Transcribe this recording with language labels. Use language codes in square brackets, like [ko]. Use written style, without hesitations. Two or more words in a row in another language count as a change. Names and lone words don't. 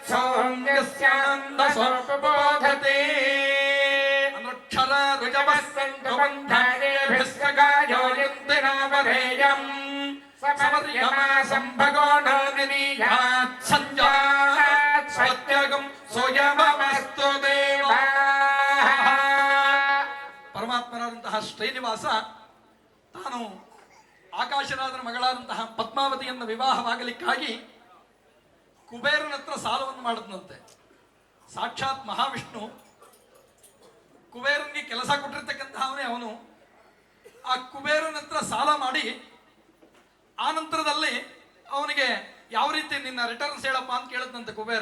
[sa] ಯತ್ಸೌಮ್ಯಸ್ಯಾಂದಸೋಪಬೋಧತೆ ಅನುಕ್ಷರ ರುಜವಸ್ಸಂತು ಬಂಧಾರೇಭಿಸ್ಸಗಾಯೋ ಯಂತಿನಾವರೇಯಂ ಸಮರ್ಯಮಾ ಸಂಭಗೋ ನಾನಿನೀಯಾತ್ ಸಂಜಾತ್ ಸತ್ಯಗಂ ಸೋಯಮಮಸ್ತು ದೇವಾ. [kn] ಪರಮಾತ್ಮನಾದಂತಹ ಶ್ರೀನಿವಾಸ ತಾನು ಆಕಾಶರಾಜನ ಮಗಳಾದಂತಹ ಪದ್ಮಾವತಿಯನ್ನು ವಿವಾಹವಾಗಲಿಕ್ಕಾಗಿ ಕುಬೇರನ ಹತ್ರ ಸಾಲವನ್ನು ಮಾಡಿದ್ನಂತೆ. ಸಾಕ್ಷಾತ್ ಮಹಾವಿಷ್ಣು ಕುಬೇರನಿಗೆ ಕೆಲಸ ಕೊಟ್ಟಿರ್ತಕ್ಕಂತಹವನೇ ಅವನು. ಆ ಕುಬೇರನ ಹತ್ರ ಸಾಲ ಮಾಡಿ ಆ ನಂತರದಲ್ಲಿ ಅವನಿಗೆ ಯಾವ ರೀತಿ ನಿನ್ನ ರಿಟರ್ನ್ಸ್ ಹೇಳಪ್ಪ ಅಂತ ಕೇಳಿದ್ನಂತೆ ಕುಬೇರ.